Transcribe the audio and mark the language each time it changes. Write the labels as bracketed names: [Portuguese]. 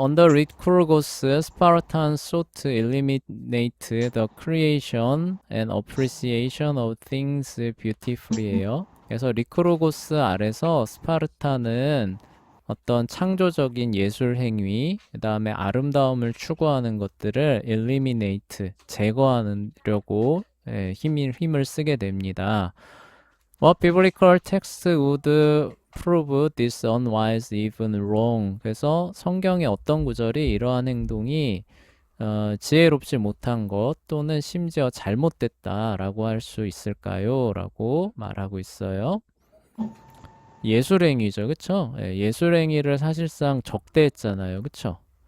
[English] Under Lycurgus, Spartans sought to eliminate the creation and appreciation of things beautiful이에요. [Korean] 그래서 리크로고스 아래서 스파르타는 어떤 창조적인 예술 행위, 그 다음에 아름다움을 추구하는 것들을 eliminate, 제거하려고 힘을 쓰게 됩니다. [English] What biblical text would prove this unwise, even wrong? [Korean] 그래서 성경의 어떤 구절이 이러한 행동이 지혜롭지 못한 것 또는 심지어 잘못됐다라고 할 수 있을까요? 라고 말하고 있어요. 예술행위죠, 그쵸? 예, 예술행위를 사실상 적대했잖아요, 그쵸?